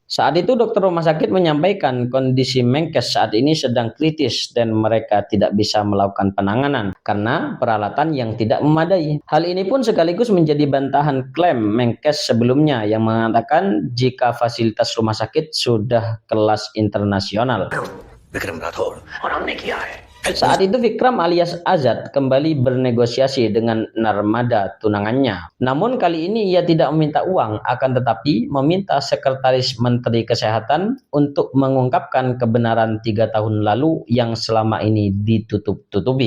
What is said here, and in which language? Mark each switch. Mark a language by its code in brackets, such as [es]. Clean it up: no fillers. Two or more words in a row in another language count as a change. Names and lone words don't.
[id] Saat itu dokter rumah sakit menyampaikan kondisi Menkes saat ini sedang kritis dan mereka tidak bisa melakukan penanganan karena peralatan yang tidak memadai. Hal ini pun sekaligus menjadi bantahan klaim Menkes sebelumnya yang mengatakan jika fasilitas rumah sakit sudah kelas internasional. [hi] विक्रम राठौर और हमने किया है। [id] Saat itu Vikram alias Azad kembali bernegosiasi dengan Narmada tunangannya. Namun kali ini ia tidak meminta uang, akan tetapi meminta Sekretaris Menteri Kesehatan untuk mengungkapkan kebenaran 3 tahun lalu yang selama ini ditutup-tutupi.